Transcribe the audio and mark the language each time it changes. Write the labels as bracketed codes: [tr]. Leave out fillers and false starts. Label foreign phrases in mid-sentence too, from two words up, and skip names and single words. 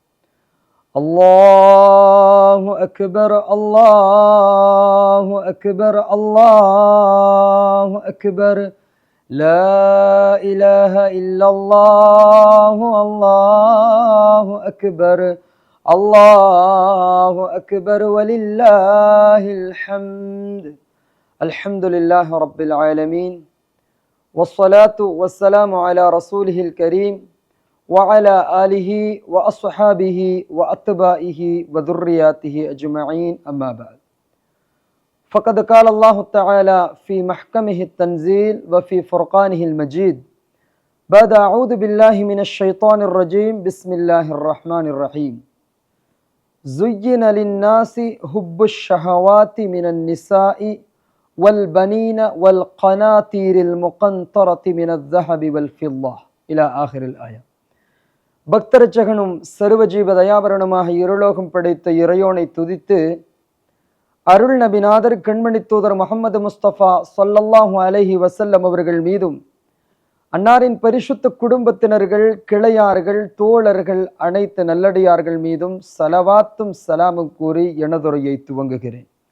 [ar] الله أكبر، الله أكبر، الله أكبر. لا إله إلا الله، الله أكبر، الله أكبر، ولله الحمد. الحمد لله رب العالمين. والصلاة والسلام على رسوله الكريم وعلى آله وأصحابه وأتباعه وذرياته أجمعين، أما بعد. فقد قال الله تعالى في محكمه التنزيل وفي فرقانه المجيد بعد أعوذ بالله من الشيطان الرجيم بسم الله الرحمن الرحيم. زين للناس حب الشهوات من النساء والبنين والقناطير المقنطرة من الذهب والفضة إلى آخر الآية. [ta] பக்தரட்சகனும் சர்வஜீவ தயாபரணமாக இருலோகம் படைத்த இறையோனை துதித்து அருள் நபிநாதர் கண்மணி தூதர் முஹம்மது முஸ்தபா [ar] صلى الله عليه وسلم [ta] அவர்கள் மீதும் அன்னாரின் பரிசுத்த குடும்பத்தினர்கள், கிளையார்கள், தோழர்கள், அனைத்து நல்லடியார்கள் மீதும் சலவாத்தும் சலாமும் கூறி எனதுரையை துவங்குகிறேன்.